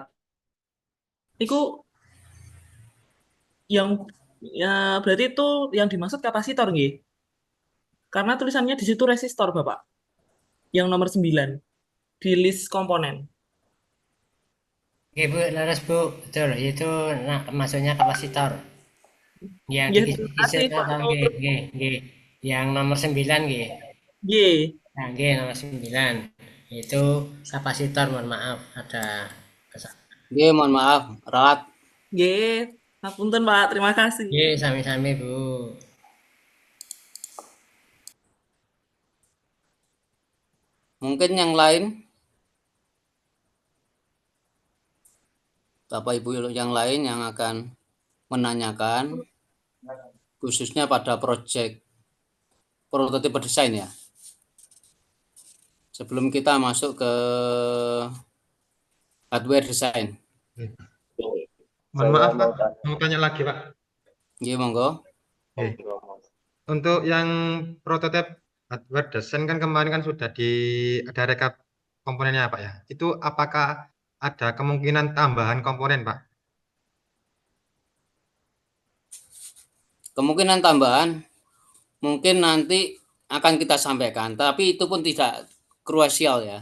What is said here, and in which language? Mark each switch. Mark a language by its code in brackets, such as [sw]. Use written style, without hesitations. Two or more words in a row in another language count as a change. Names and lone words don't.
[id] Itu yang ya berarti itu yang dimaksud kapasitor nggih. Karena tulisannya di situ resistor, Bapak. Yang nomor 9 di list komponen. Oke Bu, leres Bu, betul. Itu maksudnya kapasitor. Yang Nggih, terima diisi kasih Pak. atau nggih, nggih, nggih. Yang nomor 9 nggih. Nggih, Nah, nggih nomor 9. Itu kapasitor, mohon maaf ada kesalahan. Nggih, mohon maaf, ralat. [jv] nggih. Ngapunten Pak, [id] terima kasih. [jv] Nggih, sami-sami Bu. [id] Mungkin yang lain, Bapak Ibu yang lain yang akan menanyakan, khususnya pada proyek prototipe desain ya. Sebelum kita masuk ke hardware desain. Mohon maaf Pak, mau tanya lagi Pak. [jv] Nggih, monggo. [id] Oke. Untuk yang prototipe hardware desain kan kemarin kan sudah ada rekap komponennya Pak ya. Itu apakah ada kemungkinan tambahan komponen Pak? Kemungkinan tambahan mungkin nanti akan kita sampaikan, tapi itu pun tidak krusial ya.